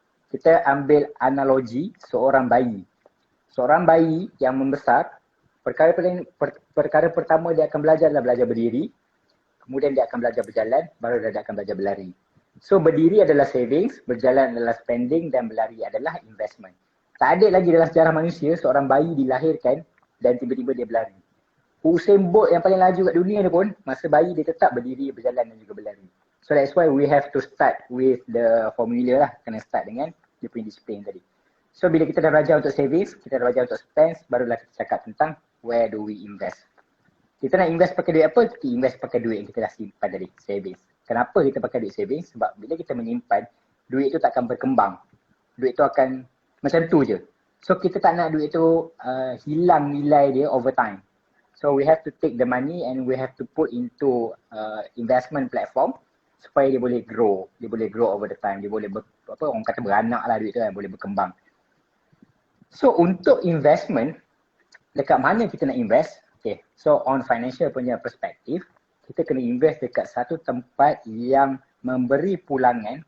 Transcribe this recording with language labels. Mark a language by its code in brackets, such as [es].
[ms] Kita ambil analogi seorang bayi. Seorang bayi yang membesar, perkara pertama dia akan belajar adalah belajar berdiri, kemudian dia akan belajar berjalan, baru dia akan belajar berlari. So, berdiri adalah savings, berjalan adalah spending, dan berlari adalah investment. Tak ada lagi dalam sejarah manusia seorang bayi dilahirkan dan tiba-tiba dia berlari. Usain Bolt yang paling laju kat dunia ni pun, masa bayi dia tetap berdiri, berjalan dan juga berlari. [en] So that's why we have to start with the formula lah. [ms] Kena start dengan dia punya disiplin tadi. So bila kita dah belajar untuk savings, kita dah belajar untuk spend, barulah kita cakap tentang [en] where do we invest. [ms] Kita nak invest pakai duit apa? Kita invest pakai duit yang kita dah simpan tadi, savings. Kenapa kita pakai duit savings? Sebab bila kita menyimpan, duit tu tak akan berkembang. Duit tu akan macam tu je. So kita tak nak duit tu hilang nilai dia [en] over time. So we have to take the money and we have to put into investment platform supaya dia boleh grow. [ms] Dia boleh grow [en] over the time. [ms] Dia boleh orang kata beranak lah duit tu kan, boleh berkembang. So untuk investment, dekat mana kita nak invest? Okay, so on financial punya perspektif, kita kena invest dekat satu tempat yang memberi pulangan.